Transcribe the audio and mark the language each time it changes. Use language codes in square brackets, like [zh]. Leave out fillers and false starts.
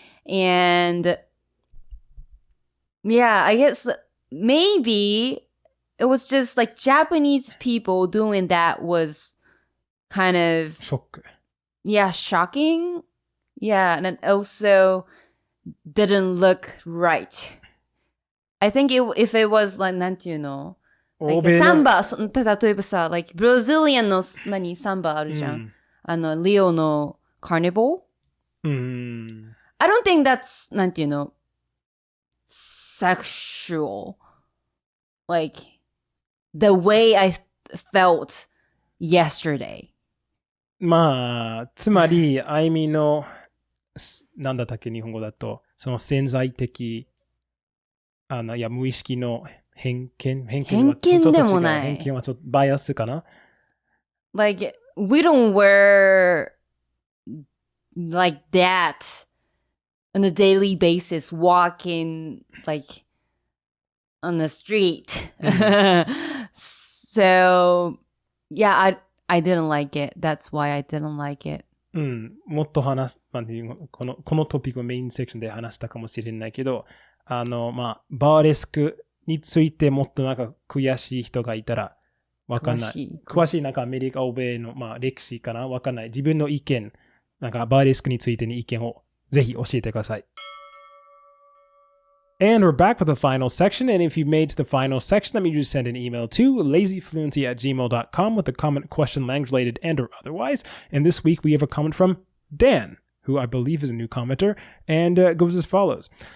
[en] And yeah, I guess maybe it was just like Japanese people doing that was kind of [ja] ショック。 [en] shocking. Yeah, and it also didn't look right. I think if it was like, [ja] なんていうの? 欧 [en] Like [ja] 米サンの、バ、例えばさ、 [en] like Brazilian [ja] のサンバあるじゃん。リオの Carnival? [en] I don't think that's, [ja] なんていうの? [en] Sexual. Like, the way I felt yesterday. [ja] まあ、つまり、あいみの、なんだったっけ、日本語だと、その潜在的、いや、無意識の偏見でもない。偏見はちょっとバイアスかな [en] Like, we don't wear like that on a daily basis, walking like on the street. So, yeah, I didn't like it. That's why I didn't like it. [ja] もっと話す、このトピックをメインセクションで話したかもしれないけど、まあ、バーレスクについてもっとなんか悔しい人がいたらわかんない。詳しいなんかアメリカ、欧米の、まあ、歴史かなわかんない。自分の意見、なんかバーレスクについての意見をぜひ教えてください。 [en] And we're back with the final section. And if you've made to the final section, that means you just send an email to lazyfluency@gmail.com with a comment, question, language related, and or otherwise. And this week we have a comment from Dan, who I believe is a new commenter, and goes as follows.